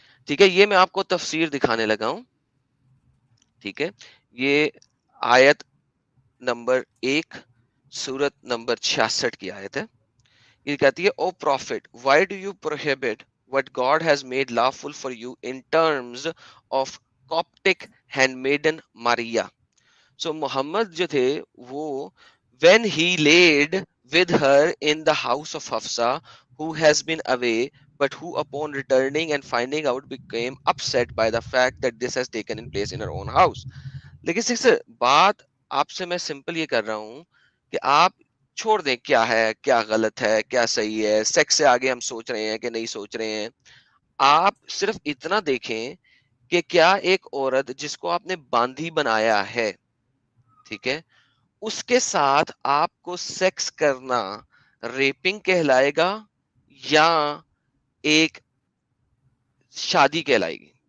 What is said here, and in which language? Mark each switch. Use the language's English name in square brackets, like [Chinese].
[Hindi] ठीक है, ये मैं आपको तफसीर दिखाने लगा हूँ। ठीक है, ये आयत नंबर 1 सूरत नंबर 66 की आयत है। ये कहती है, [English] O prophet, why do you prohibit what God has made lawful for you in terms of Coptic handmaiden Maria. So Muhammad [Hindi] जो थे वो, [English] when he laid with her in the house of Hafsa, who has been away, but who upon returning and finding out became upset by the fact that this has taken in place in her own house। [Hindi] लेकिन sister बात आपसे मैं simple ये कर रहा हूँ कि आप छोड़ दें क्या है क्या गलत है क्या सही है, सेक्स से आगे हम सोच रहे हैं कि नहीं सोच रहे हैं। आप सिर्फ इतना देखें कि क्या एक औरत जिसको आपने बांधी बनाया है, ठीक है, उसके साथ आपको सेक्स करना रेपिंग कहलाएगा या एक शादी कहलाएगी?